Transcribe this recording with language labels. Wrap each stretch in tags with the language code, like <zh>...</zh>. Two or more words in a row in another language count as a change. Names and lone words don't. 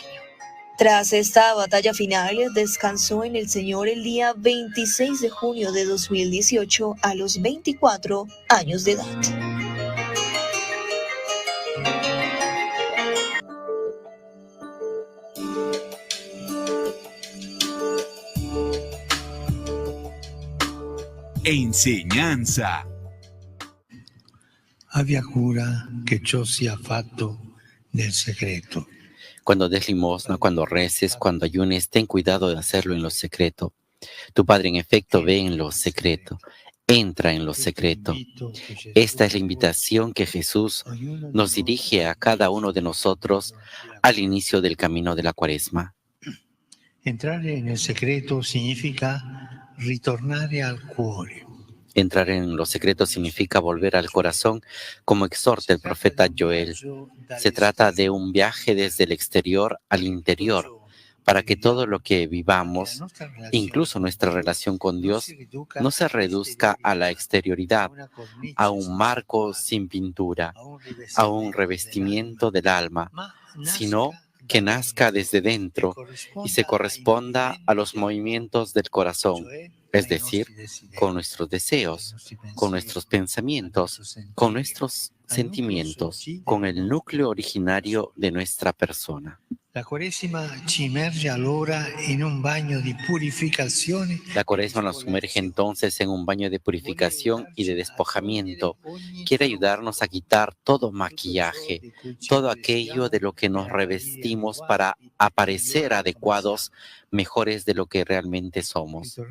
<es>Tras esta batalla final, descansó en el Señor el día 26 de junio de 2018 a los 24 años de edad. Enseñanza.</es> <it>Abbia cura che ciò sia fatto nel segreto.</it> <es>Cuando des limosna, cuando reces, cuando ayunes, ten cuidado de hacerlo en lo secreto. Tu Padre en efecto ve en lo secreto, entra en lo secreto. Esta es la invitación que Jesús nos dirige a cada uno de nosotros al inicio del camino de la Cuaresma.</es> <it>Entrare nel segreto significa ritornare al cuore.</it> <es>Entrar en lo secreto significa volver al corazón, como exhorta el profeta Joel. Se trata de un viaje desde el exterior al interior, para que todo lo que vivamos, incluso nuestra relación con Dios, no se reduzca a la exterioridad, a un marco sin pintura, a un revestimiento del alma, sino que nazca desde dentro y se corresponda a los movimientos del corazón, es decir, con nuestros deseos, con nuestros pensamientos, con nuestros sentimientos, con el núcleo originario de nuestra persona.</es> <it>La Quaresima ci immerge allora in un bagno di purificazione.</it> <es>La Cuaresma nos sumerge entonces en un baño de purificación y de despojamiento. Quiere ayudarnos a quitar todo maquillaje, todo aquello de lo que nos revestimos para aparecer adecuados, mejores de lo que realmente somos.</es>